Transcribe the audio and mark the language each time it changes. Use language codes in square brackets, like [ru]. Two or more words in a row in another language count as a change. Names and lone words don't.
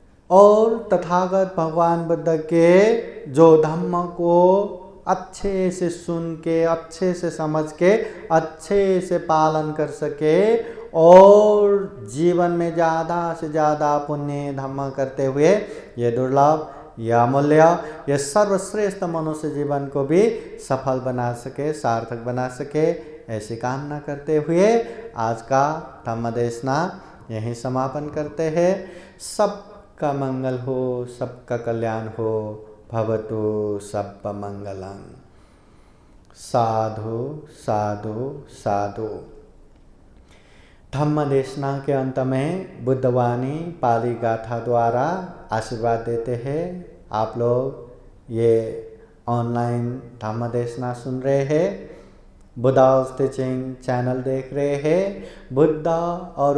[hi] और तथागत भगवान बुद्ध के जो धम्म को अच्छे से सुन के, अच्छे से समझ के, अच्छे से पालन कर सके और जीवन में ज़्यादा से ज़्यादा पुण्य धम्म करते हुए ये दुर्लभ, यह अमूल्य, यह सर्वश्रेष्ठ मनुष्य जीवन को भी सफल बना सके, सार्थक बना सके, ऐसी कामना करते हुए आज का धम्म देशना यहीं समापन करते हैं। सबका मंगल हो, सबका कल्याण हो। [pi] भवतु सब्ब मंगलम्। साधु साधु साधु। [hi] धम्म देशना के अंत में बुद्धवाणी पाली गाथा द्वारा आशीर्वाद देते हैं। आप लोग ये ऑनलाइन धम्म देशना सुन रहे हैं, बुद्धा's टीचिंग चैनल देख रहे हैं, बुद्ध और